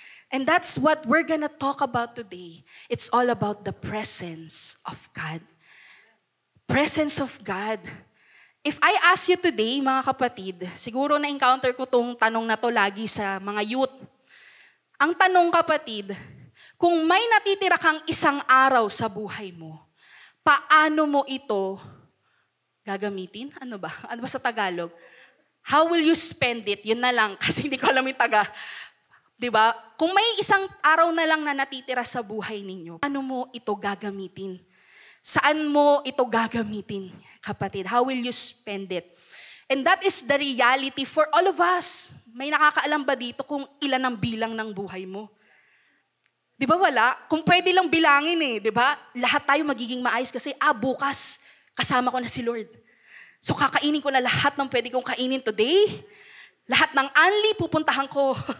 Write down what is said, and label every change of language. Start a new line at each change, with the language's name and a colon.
English: And that's what we're gonna talk about today. It's all about the presence of God. Presence of God. If I ask you today,
Filipino: mga kapatid, siguro na-encounter ko tong tanong na to lagi sa mga youth. Ang tanong, kapatid, kung may natitira kang isang araw sa buhay mo, paano mo ito gagamitin? Ano ba? Ano ba sa Tagalog?
English: How will you spend it?
Filipino: Yun na lang, kasi hindi ko alam yung taga. Diba? Kung may isang araw na lang na natitira sa buhay ninyo, paano mo ito gagamitin? Saan mo ito gagamitin, kapatid?
English: How will you spend it? And that is the reality for all of us.
Filipino: May nakakaalam ba dito kung ilan ang bilang ng buhay mo? Di ba wala? Kung pwede lang bilangin di ba? Lahat tayo magiging maayos kasi, bukas, kasama ko na si Lord. So kakainin ko na lahat ng pwede kong kainin today. Lahat ng anli, pupuntahan ko.